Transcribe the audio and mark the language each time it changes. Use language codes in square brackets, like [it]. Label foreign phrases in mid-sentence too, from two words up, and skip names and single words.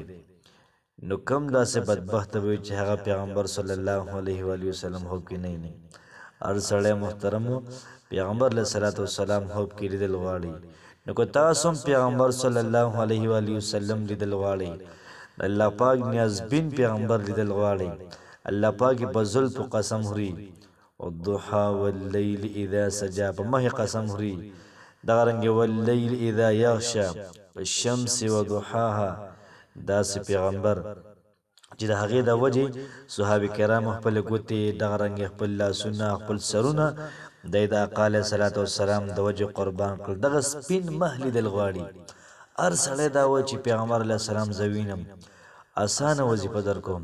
[ps] نو کم داسې بدبخته وي چې هغه پیغمبر [ar] صلی الله علیه و آله وسلم [ps] خوب کې نه ویني. هر سړی محترمو پیغمبر [ar] علیه الصلاة والسلام [ps] خوب کې لیدل غواړي. نو که تاسو هم پیغمبر [ar] صلی الله علیه و آله وسلم [ps] لیدل غواړئ الله پاک نیازبین پیغمبر لیدل غواړئ الله پاک په زلفو قسم خوري [ar] والضحى واللیل اذا سجا [ps] په مخې قسم خوري دغه رنګې [ar] واللیل اذا یغشا الشمس وضحاها [ps] داسې پیغمبر چې د هغې د وجې صحابه کرامو خپلې ګوتې دغه رنګې خپل لاسونه خپل سرونه دی د آقا [ar] علیه صلات وسلام [ps] د وجې قربان کړل. دغه سپین مخ لیدل غواړي. هر سړی دا وایي چې پیغمبر [ar] علیه السلام [ps] زه وینم اسانه وظیفه در کوم.